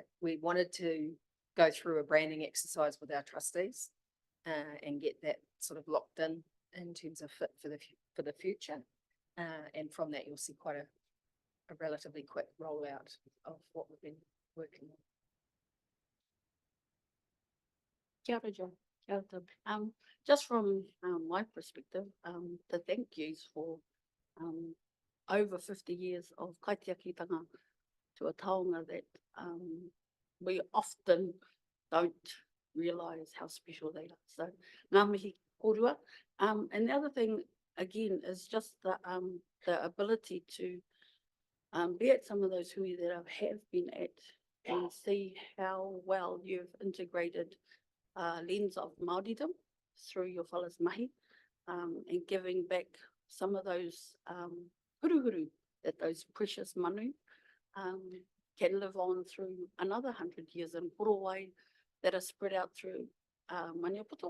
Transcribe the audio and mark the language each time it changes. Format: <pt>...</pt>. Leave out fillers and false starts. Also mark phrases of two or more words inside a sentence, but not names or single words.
<en>We wanted to go through a branding exercise with our trustees and get that sort of locked in terms of fit for the future. And from that, you'll see quite a relatively quick rollout of what we've been working on.</en> <mi>Kia ora, Jo. Kia ora, Tim.</mi> <en>Just from my perspective, the thank yous for over 50 years of kaitiakitanga to a taonga that we often don't realise how special they are. So,</en> <mi>ngā mihi korua.</mi> <en>And the other thing, again, is just the ability to be at some of those hui that I have been at and see how well you've integrated lens of Māoridom through your fellas mahi, and giving back some of those huruhuru that those precious manu can live on through another 100 years in Porowai that are spread out through Maniapoto.</en>